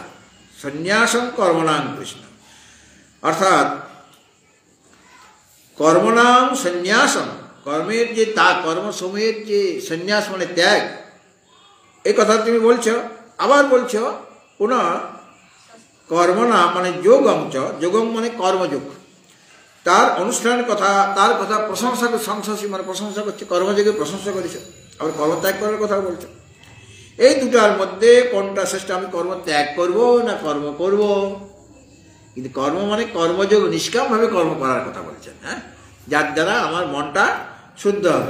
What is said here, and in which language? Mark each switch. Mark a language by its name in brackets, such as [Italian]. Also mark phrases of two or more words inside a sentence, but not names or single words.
[Sanskrit] সন্ন্যাসম কর্মণাং কৃষ্ণ, [Bangla] অর্থাৎ [Sanskrit] কর্মনাম সন্ন্যাসম, [Bangla] কর্মের যে কর্মসমূহের যে সন্ন্যাস মানে ত্যাগ, এই কথা তুমি বলছো। আবার বলছো [Sanskrit] পুনঃ কর্মনা [Bangla] মানে [Sanskrit] যোগম চ, [Bangla] যোগম মানে কর্মযোগ, তার অনুষ্ঠানের কথা, তার কথা প্রশংসা সংশসী মানে প্রশংসা করছে, কর্মযোগের প্রশংসা করেছ, আবার কর্মত্যাগ করার কথা বলছো। এই দুটার মধ্যে কোনটা শ্রেষ্ঠ? আমি কর্ম ত্যাগ করবো না কর্ম করব? কিন্তু কর্ম মানে কর্মযোগ, নিষ্কামভাবে কর্ম করার কথা বলছেন, হ্যাঁ, যার দ্বারা আমার মনটা শুদ্ধ হবে।